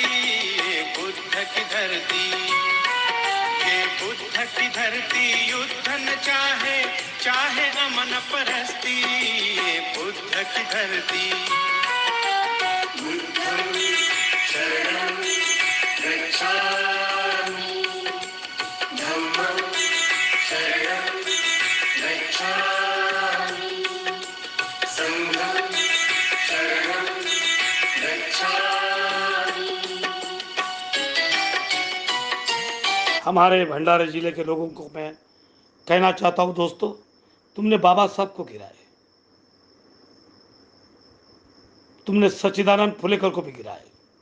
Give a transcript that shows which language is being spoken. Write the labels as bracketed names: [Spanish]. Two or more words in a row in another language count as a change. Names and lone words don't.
[Hindi] ये बुद्ध की धरती, ये बुद्ध की धरती युद्ध न चाहे, चाहे अमन परस्ती। ये बुद्ध की धरती। [Pali] बुद्धं शरणं गच्छामि, धम्मं शरणं गच्छामि, संघं शरणं गच्छामि। [Hindi] हमारे भंडारे जिले के लोगों को मैं कहना चाहता हूँ दोस्तों, तुमने बाबा साहब को गिराए, तुमने सच्चिदानंद फुलेकर को भी गिराए,